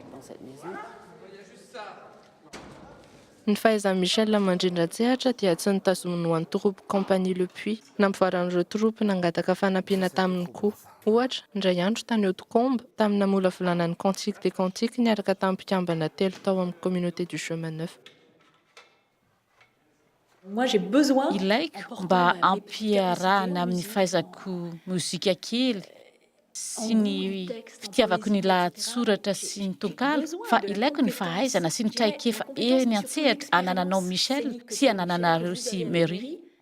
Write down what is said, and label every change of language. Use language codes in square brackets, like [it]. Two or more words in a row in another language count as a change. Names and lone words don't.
[mg] Ny fahaizan'i Michel mandrindran-tsehatra dia tsy nitazominy ho an'ny troupe Compagnie Le Puy. Nampivoaran'ireo troupe nangataka fanampiana taminy koa. Ohatra, indray andro tany Haute-Combe tamin'ny namolavolana ny Cantique des Cantiques niaraka tamin'ny mpikambana telo tao amin'ny communauté du chemin neuf. Ilaiko mba ampiarahana amin'ny fahaizako mozika kely sy ny fitiavako ny lahatsoratra sy ny tonkalo, fa ilaiko ny fahaizana sy ny traikefa eny an-tsehatra anananao Michel sy anananareo sy Marie.